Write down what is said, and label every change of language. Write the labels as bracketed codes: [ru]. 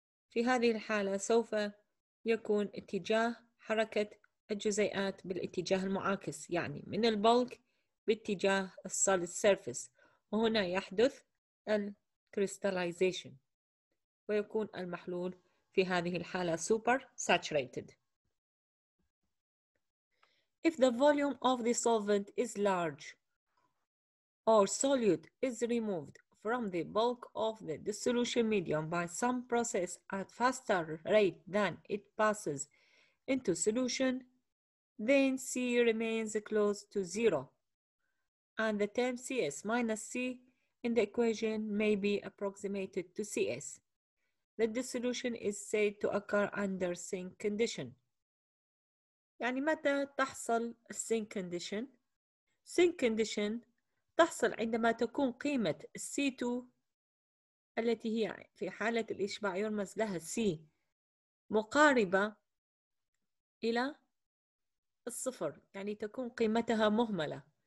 [ar] في هذه الحالة سوف يكون اتجاه حركة الجزيئات بالاتجاه المعاكس، يعني من البلك باتجاه السوليد سيرفيس، وهنا يحدث الكريستاليزيشن ويكون المحلول في هذه الحالة [en] super saturated. If the volume of the solvent is large or solute is removed from the bulk of the dissolution medium by some process at faster rate than it passes into solution, then C remains close to zero, and the term Cs minus C in the equation may be approximated to Cs. The dissolution is said to occur under sink condition. [ar] يعني متى تحصل السينك كونديشن؟ سينك كونديشن تحصل عندما تكون قيمة C2 التي هي في حالة الإشباع يرمز لها C مقاربة إلى الصفر، يعني تكون قيمتها مهملة.